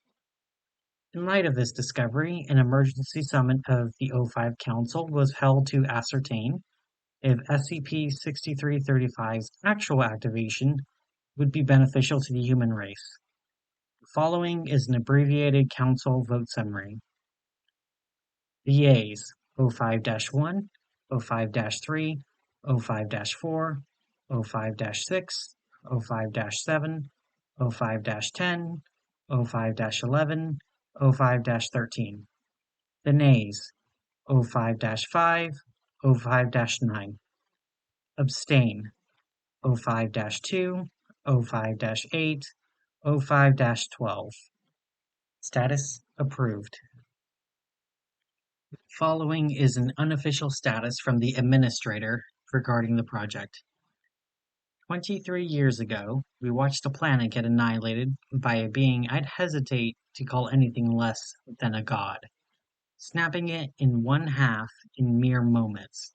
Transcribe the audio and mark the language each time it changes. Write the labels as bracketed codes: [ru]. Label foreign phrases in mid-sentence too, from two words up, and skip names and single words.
[en] In light of this discovery, an emergency summit of the O5 Council was held to ascertain if SCP-6335's actual activation would be beneficial to the human race. The following is an abbreviated Council vote summary. The Yeas: O5-1, O5-3, O5-4, O5-6, O5-7, O5-10, O5-11, O5-13. The Nays: O5-5, O5-9. Abstain: O5-2, O5-8, O5-12. Status approved. Following is an unofficial status from the Administrator regarding the project. 23 years ago, we watched a planet get annihilated by a being I'd hesitate to call anything less than a god, snapping it in one half in mere moments.